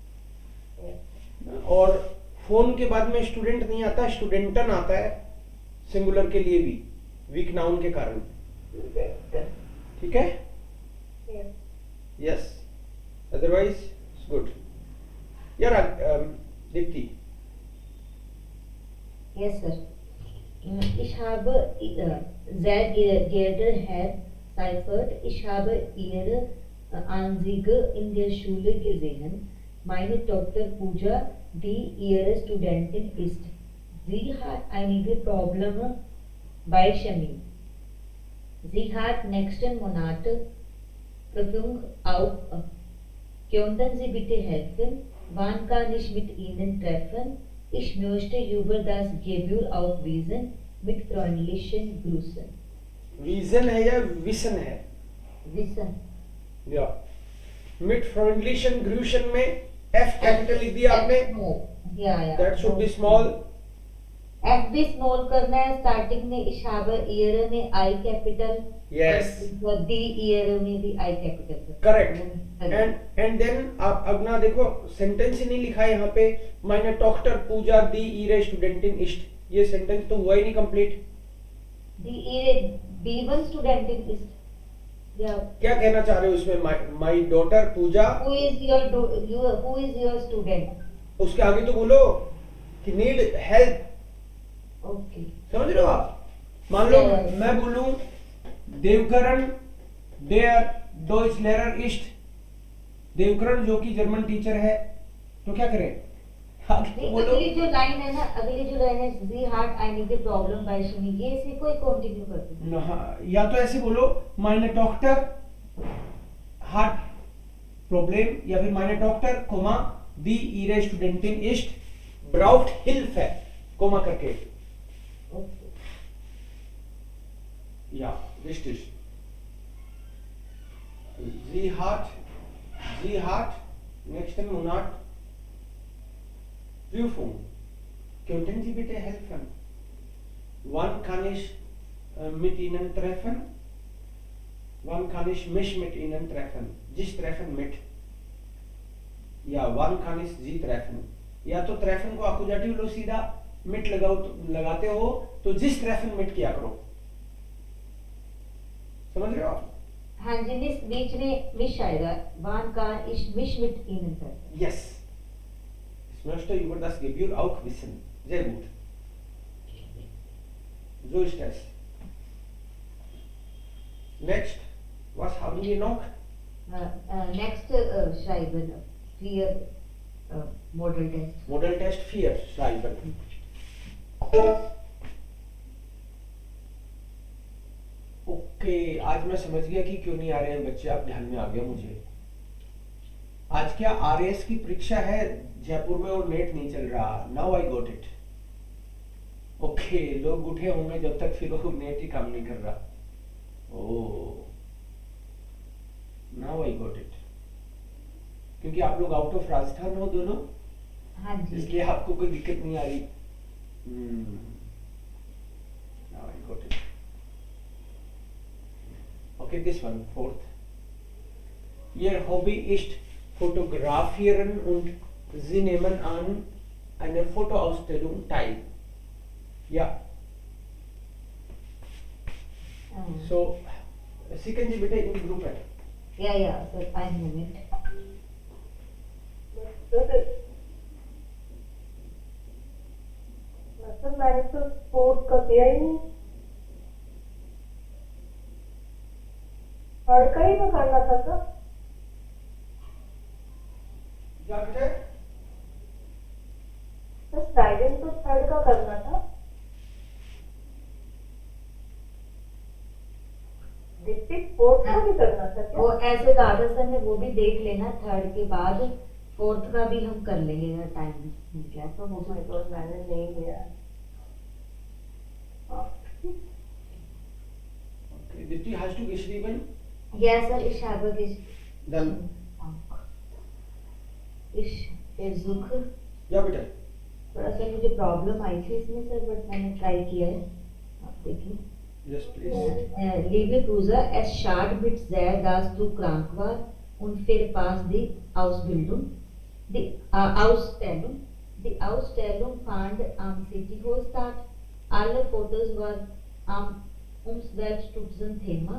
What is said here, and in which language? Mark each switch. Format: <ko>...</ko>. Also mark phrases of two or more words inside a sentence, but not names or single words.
<hi>और फोन के बाद में स्टूडेंट नहीं आता, स्टूडेंटन आता है सिंगुलर के लिए भी,</hi> <en>weak noun</en> <hi>के कारण, ठीक है?</hi> <en>Yes, otherwise it's good.</en> <hi>यार दीप्ति।</hi> <en>Yes, sir.</en> <de>Ich habe sehr geehrter Herr Seifert, ich habe Ihre Anzeige in der Schule gesehen. Meine Tochter Pooja, die Ihre Studentin ist. Sie hat einige Probleme bei Chemie. Sie hat nächsten Monat Prüfung auf. Könnten Sie bitte helfen? Wann kann ich mit Ihnen treffen? Ich möchte über das Gebühr aufwiesen mit freundlichen Grüßen.</de> <hi>विजन है या विसन है?</hi> <de>Wissen.</de> <hi>या</hi> <de>mit freundlichen Grüßen</de> <hi>में एफ कैपिटल लिख दिया आपने,</hi> <en>that should be small.</en> <hi>एफ भी स्मॉल करना है, स्टार्टिंग में</hi> <de>ich habe ihre</de> <hi>में आई कैपिटल, यस,</hi> <de>die ihre</de> <hi>में भी आई कैपिटल, करेक्ट।</hi> <en>and then</en> <hi>आप अब ना देखो, सेंटेंस ही नहीं लिखा है यहाँ पे,</hi> <de>meine Tochter पूजा die ihre Studentin ist,</de> <hi>ये सेंटेंस तो हुआ ही नहीं कंप्लीट।</hi> <de>die ihre B1 Studentin ist,</de> <hi>क्या कहना चाह रहे हो उसमें?</hi> <en>My daughter पूजा, who is your student?</en> <hi>उसके आगे तो बोलो कि</hi> <en>need help,</en> <hi>ओके, समझ रहे हो आप? मान लो मैं बोलूं देवकरण</hi> <de>der Deutsch Lehrer ist,</de> <hi>देवकरण जो कि</hi> <en>German teacher</en> <hi>है, तो क्या करें? आगे नहीं, बोलो। अगली जो लाइन है ना, अगली जो लाइन है,</hi> <de>Sie hat einige Problem bei Chemie,</de> <hi>ये इसी को ही कंटिन्यू करते हैं। हाँ, या तो ऐसे बोलो</hi> <de>meine Tochter hat Problem,</de> <hi>या फिर</hi> <de>meine Tochter, die ihre Studentin ist, braucht Hilfe, Komma करके।</de> <hi>ओके,</hi> <de>Ja, richtig. Sie hat nächsten Monat Prüfung. Könnten Sie bitte helfen? Wann kann ich mit Ihnen treffen? Wann kann ich mich mit Ihnen treffen? Sich treffen mit. या wann kann ich Sie treffen?</de> <hi>या तो treffen को accusative लो सीधा, mit लगाते हो तो जिस</hi> <de>treffen mit</de> <hi>किया करो। समझ रहे हो आप? हाँ जी, बीच में मिश आएगा,</hi> <de>wann kann ich mich mit Ihnen treffen.</de> <en>Yes.</en> <de>Ich möchte über das Gebühr auch wissen. Sehr gut. So ist es. Next. Was haben wir noch?</de> <en>नेक्स्ट schreiben, 4 model test.</en> <de>Model Test 4 schreiben.</de> <hi>ओके, आज मैं समझ गया कि क्यों नहीं आ रहे हैं बच्चे, आप ध्यान में आ गया मुझे। आज क्या आरएएस की परीक्षा है जयपुर में और नेट नहीं चल रहा।</hi> <en>Now I got it.</en> <hi>ओके, लोग उठे होंगे जब तक, फिर वो नेट ही काम नहीं कर रहा।</hi> <en>Oh, now I got it.</en> <hi>क्योंकि आप लोग</hi> <en>out of Rajasthan</en> <hi>हो दोनों, हाँ जी, इसलिए आपको कोई दिक्कत नहीं आ रही।</hi> <en>Now I got it. Okay, this one, 4th.</en> <de>Ihr Hobby ist Fotografieren und Sie nehmen an einer Fotoausstellung teil. Ja. So, Sie können Sie bitte in die Gruppe.</de> <hi>या सर,</hi> <de>ein Moment।</de> <hi>मतलब मैंने तो स्पोर्ट का किया ही नहीं, थर्ड का ही तो करना था सर। क्या बेटे? तो स्लाइडिंग तो थर्ड का करना था।</hi> <en>district sport</en> <hi>का भी करना था क्या? वो ऐसे कहा था सर ने, वो भी देख लेना, थर्ड के बाद फोर्थ का भी हम कर लेंगे अगर टाइम मिल गया तो।</hi> <en>Oh my God,</en> <hi>मैंने नहीं लिया।</hi> <de>Okay, Dipti, hast du geschrieben?</de> <hi>या सर,</hi> <de>ich habe Dann. ich versuche, Ja, bitte.</de> <hi>थोड़ा सा मुझे प्रॉब्लम आई थी इसमें सर, बट मैंने ट्राई किया है, आप देखिए।</hi> <en>Yes, please.</en> <de>Liebe Cruiser, es schadet mich sehr, dass du krank warst und verpasst die Ausbildung. Die Ausstellung fand am City Hall statt. Alle Fotos waren am Umweltschutzthema.</de>